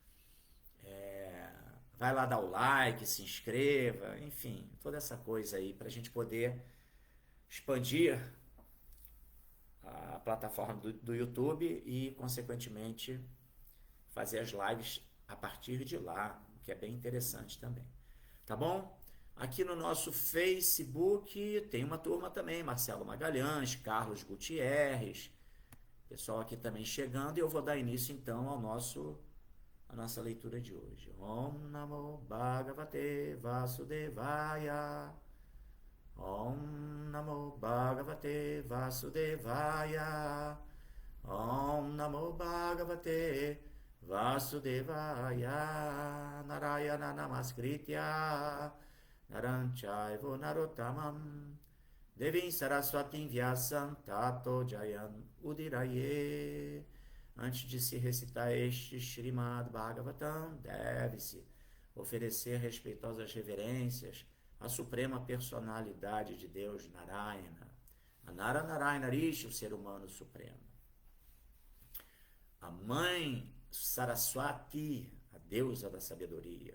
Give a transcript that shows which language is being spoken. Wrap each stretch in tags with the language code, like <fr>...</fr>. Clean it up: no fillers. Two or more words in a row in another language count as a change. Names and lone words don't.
<pt>Vai lá dar o like, se inscreva, enfim, toda essa coisa aí para a gente poder expandir a plataforma do YouTube e, consequentemente, fazer as lives a partir de lá, o que é bem interessante também. Tá bom? Aqui no nosso Facebook tem uma turma também, Marcelo Magalhães, Carlos Gutierrez, pessoal aqui também chegando, e eu vou dar início então a nossa leitura de hoje.</pt> <sa>ॐ नमो भगवते वासुदेवाय. ॐ नमो भगवते वासुदेवाय. ॐ नमो भगवते वासुदेवाय. नारायणं नमस्कृत्य नरंचैव नरोत्तमम् देवीं सरस्वतीं व्यासं ततो जयम् उदीरये.</sa> <pt>Antes de se recitar este Srimad Bhagavatam, deve-se oferecer respeitosas reverências à suprema personalidade de Deus, Narayana. A Nara Narayana Rishi, o ser humano supremo. A mãe Saraswati, a deusa da sabedoria.</pt>